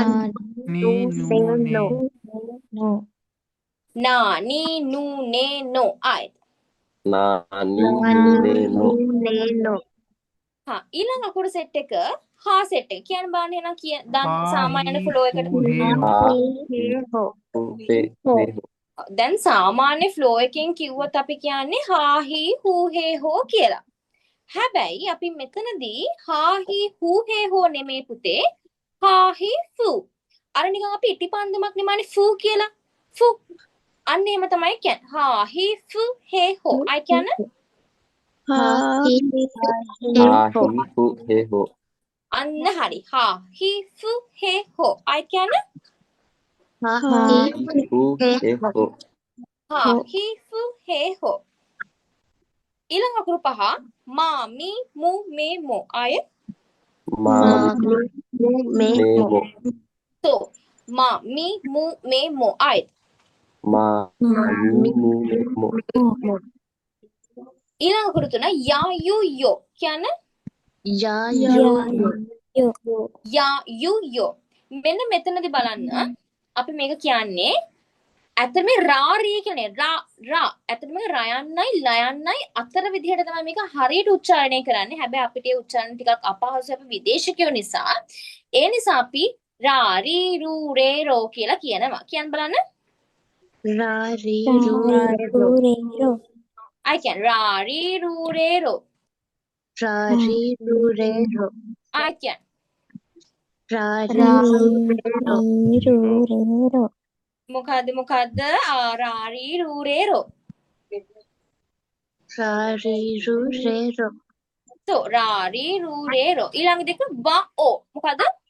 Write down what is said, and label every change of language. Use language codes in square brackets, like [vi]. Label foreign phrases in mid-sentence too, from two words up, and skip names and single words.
[ja] Nee, no, nee. な に ぬ ね の あいね の [si] හා ඊළඟ අකුරු සෙට් එක හා සෙට් එක කියන්න බලන්න එහෙනම් දැන් [ja] Ha, [si] සාමාන්‍ය [ja] he, [si] ෆ්ලෝ එකට [ja] hu, he, ho. [si] දැන් සාමාන්‍ය ෆ්ලෝ එකෙන් කිව්වොත් අපි කියන්නේ [ja] は ひ ふ へ ほ [si] කියලා. හැබැයි අපි මෙතනදී [ja] は ひ ふ へ ほ [si] නෙමේ පුතේ [ja] は ひ ふ. [si] අර නිකන් අපි ඉටිපන්දමක් නෙමනේ ෆූ කියලා. ෆූ. අන්න එහෙම තමයි කියන්නේ. [ja] は ひ ふ へ ほ. [si] අය කියන්නේ අන්න හරි. [ja] は ひ ふ へ ほ. [si] අය කියන්නේ [ja] は ひ ふ へ ほ. [si] ඊළඟ අකුරු පහ [ja] ま み む め も. [si] අය so [ja] ま み む め も [si] ay ඊළඟ අකුරු තුන [ja] や ゆ よ [si] කියන්නේ [ja] යා や ゆ よ [si] මෙන්න මෙතනදී බලන්න අපි මේක කියන්නේ ඇත්තටම රාරී කියන්නේ රා ඇත්තටම රයන්නයි ලයන්නයි අතර විදිහට තමයි මේක හරියට උච්චාරණය කරන්නේ. හැබැයි අපිට ඒ උච්චාරණ ටිකක් අපහසුයි අපි විදේශිකයෝ නිසා. ඒ නිසා අපි [ja] らり る れ ろ [si] කියලා කියනවා. කියන්න බලන්න. [ja] රාරී [en] I can [ja] らり る れ ろ. [en] I can [si] මොකද්ද [ja] らり る れ ろ. so らり る れ ろ. [si] ඊළඟ දෙක වා ඕ මොකද්ද?